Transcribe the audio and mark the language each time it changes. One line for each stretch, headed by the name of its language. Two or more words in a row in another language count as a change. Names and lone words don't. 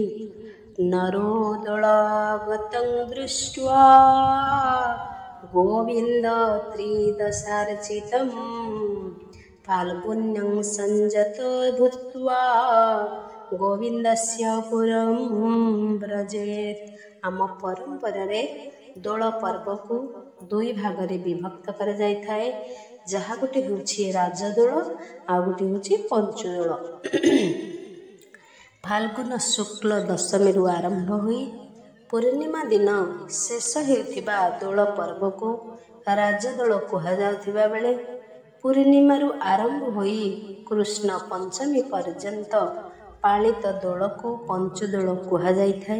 Sanskrit: नरो दोलगतं दृष्ट्वा गोविंद त्रिदशार्चितं फाल्गुन्यं संजतो भूत्वा गोविंदस्य पुरं व्रजेत।
Odia: ଆମ ପରମ୍ପରା ରେ ଦୋଳ ପର୍ବ କୁ ଦୁଇ ଭାଗ ରେ ବିଭକ୍ତ କରା ଯାଇଥାଏ ଯାହା ଗୋଟେ ହେଉଛି ରାଜଦୋଳ ଆ ଗୋଟେ ହେଉଛି ପଞ୍ଚଦୋଳ। ଫାଲ୍ଗୁନ ଶୁକ୍ଳ ଦଶମୀ ରୁ ଆରମ୍ଭ ହୋଇ ପୂର୍ଣ୍ଣିମା ଦିନ ଶେଷ ହେଉଥିବା ଦୋଳ ପର୍ବ କୁ ରାଜଦୋଳ କୁହା ଯାଉଥିବା ବେଳେ ପୂର୍ଣ୍ଣିମା ରୁ ଆରମ୍ଭ ହୋଇ କୃଷ୍ଣ ପଞ୍ଚମୀ ପର୍ଯ୍ୟନ୍ତ ପାଳିତ ଦୋଳ କୁ ପଞ୍ଚଦୋଳ କୁହା ଯାଇଥାଏ।